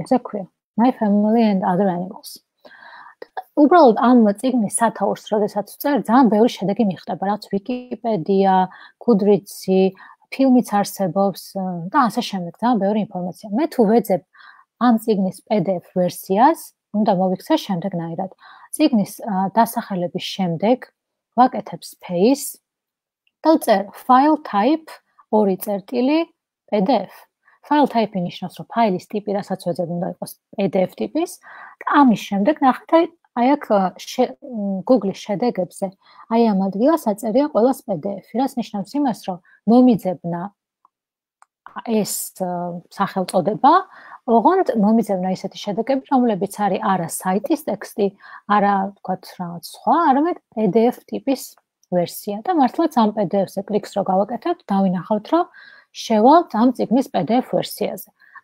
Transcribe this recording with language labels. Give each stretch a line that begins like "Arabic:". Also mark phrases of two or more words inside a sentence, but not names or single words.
Georgian: ესე ქვია My Family and Other Animals. უბრალოდ ამ წიგნის სათაურს, როდესაც ვწერ, ძალიან ბევრი შედეგი მიხვდება, რაც Wikipedia, Goodreads-ი, ფილმიც არსებობს და ასე შემდეგ, ძალიან ბევრი ინფორმაცია. მე თუ ვეძებ ამ წიგნის PDF ვერსიას, უნდა მოვიქცე შემდეგნაირად. წიგნის დასახელების შემდეგ ვაკეთებ space და ვწერ
English: file type
Georgian: 2 წერტილი PDF.
English: File type
Georgian: ნიშნავს, რომ ფაილის ტიპი, რასაც ვეძებ, უნდა იყოს PDF ტიპის და ამის შემდეგ ნახეთ აი აქ Google-ის შედეგებზე აი ამ ადგილას აწერია ყველას PDF-ი, რაც ნიშნავს იმას, რომ მომიძებნა ეს სახელწოდება, ოღონდ მომიძებნა ისეთი შედეგები, რომლებიც არის არა საიტის ტექსტი, არა ვთქვათ რაღაც სხვა, არამედ PDF ტიპის ვერსია და მართლაც ამ PDF-ზე კლიქს რო გავაკეთებთ, დავინახავთ, რომ შევალთ ამ წიგნის PDF ვერსიაზე.